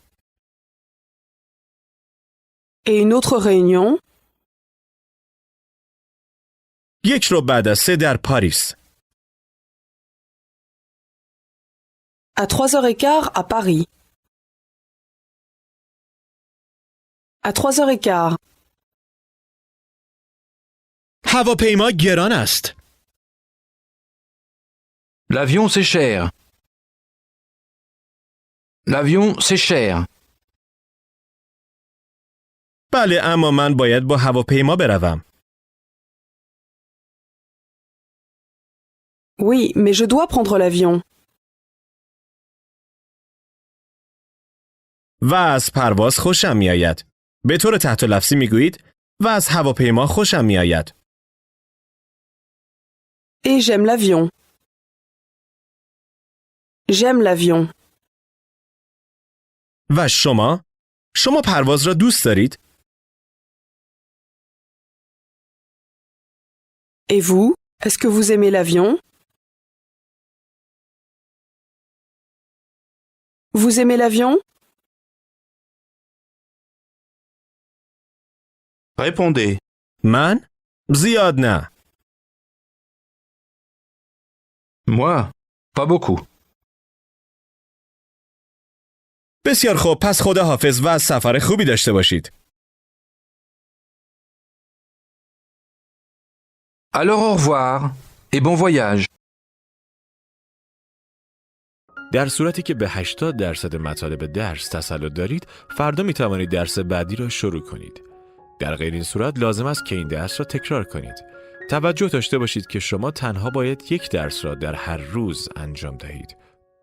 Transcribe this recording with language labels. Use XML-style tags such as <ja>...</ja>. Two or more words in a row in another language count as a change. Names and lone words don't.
<fr>Et une autre réunion</fr> <fa>یک رو بعد از 3 در پاریس.</fa> <fr>à 3h15 à Paris. À 3h15.</fr> <fa>هواپیما گران است.</fa> <fr>L'avion c'est cher. L'avion c'est cher.</fr> <fa>بله اما من باید با هواپیما بروم.</fa> <fr>Oui, mais je dois prendre l'avion.</fr> <fa>و از پرواز خوشم می آید. به طور تحت لفظی می گویید و از هواپیما خوشم می آید.</fa> <fr>Et j'aime l'avion. J'aime l'avion.</fr> <fa>و شما؟ شما پرواز را دوست دارید؟</fa> <fr>Et vous, est-ce que vous aimez l'avion? Vous aimez l'avion? Répondez.</fr> <fa>من؟ زیاد نه.</fa> <fr>Moi, pas beaucoup.</fr> <fa>بسیار خوب پس خدا حافظ و از سفر خوبی داشته باشید.</fa> <fr>Alors au revoir et bon voyage.</fr> <fa>در صورتی که به 80% مطالب درس تسلط دارید، فردا می توانید درس بعدی را شروع کنید. در غیر این صورت لازم است که این درس را تکرار کنید. توجه داشته باشید که شما تنها باید یک درس را در هر روز انجام دهید.</fa>